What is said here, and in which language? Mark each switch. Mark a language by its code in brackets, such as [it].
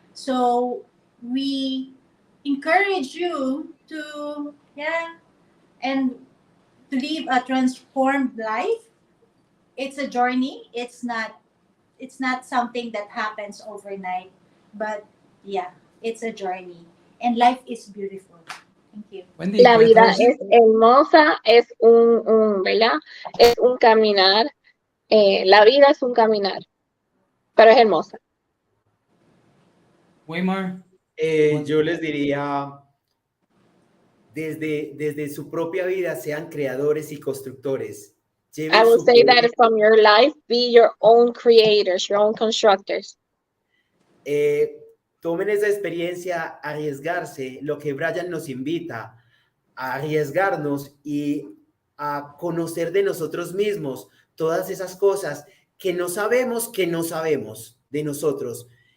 [en] So we encourage you to, and to live a transformed life. It's a journey. It's not something that happens overnight, but it's a journey, and life is beautiful. Thank you. Wendy, [es] La vida es hermosa, es ¿verdad? Es un caminar. La vida es un caminar, pero es hermosa. Weimar. Yo les diría, desde su propia vida sean creadores y constructores. [en] I will say that from your life, be your own creators, your own constructors. [es] Tomen esa experiencia, arriesgarse, lo que Bryan nos invita, a arriesgarnos y a conocer de nosotros mismos todas esas cosas que no sabemos de nosotros.